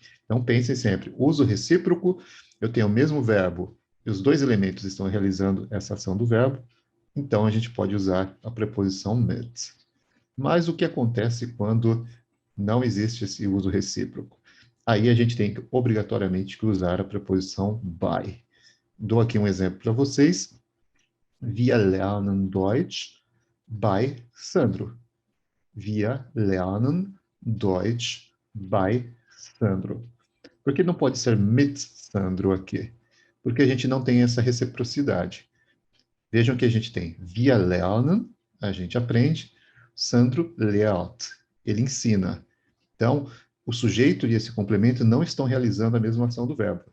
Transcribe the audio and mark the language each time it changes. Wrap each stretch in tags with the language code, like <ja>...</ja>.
<pt>Então, pensem sempre, uso recíproco, eu tenho o mesmo verbo e os dois elementos estão realizando essa ação do verbo, então a gente pode usar a preposição mit. Mas o que acontece quando não existe esse uso recíproco? Aí a gente tem que obrigatoriamente usar a preposição by. Dou aqui um exemplo para vocês.</pt> <de>Wir lernen Deutsch bei Sandro. Wir lernen Deutsch bei Sandro.</de> <pt>Por que não pode ser</pt> <de>mit Sandro</de> <pt>aqui? Porque a gente não tem essa reciprocidade. Vejam que a gente tem</pt> <de>wir lernen,</de> <pt>a gente aprende,</pt> <de>Sandro lehrt,</de> <pt>ele ensina. Então, o sujeito e esse complemento não estão realizando a mesma ação do verbo.</pt>